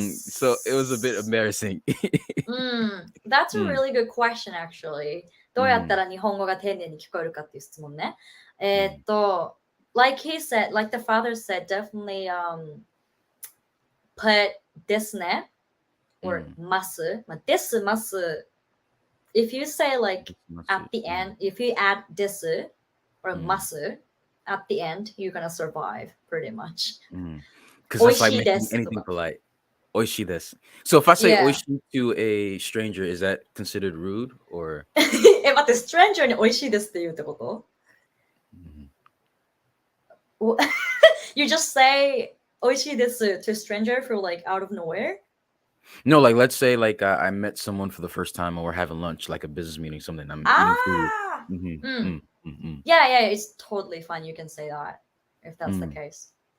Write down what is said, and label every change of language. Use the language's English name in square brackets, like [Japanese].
[English] So it was a bit embarrassing. That's a really good question, actually. [Japanese] どうやったら日本語が丁寧に聞こえるかっていう質問ね。 [English] Like he said, like the father said, definitely put ですね or ます。です、ます。If you say like at the end, if you add です or ます at the end, you're gonna survive pretty much. Because that's like making anything polite. Oishi desu. So if I say oishi to a stranger, is that considered rude or? [Japanese] 待って、stranger に美味しいですって言うってこと？ [English] You just say 美味しいです to a stranger for like out of nowhere? No, like let's say like I met someone for the first time and we're having lunch, like a business meeting, something. I'm eating food. Yeah, it's totally fine. You can say that if that's the case.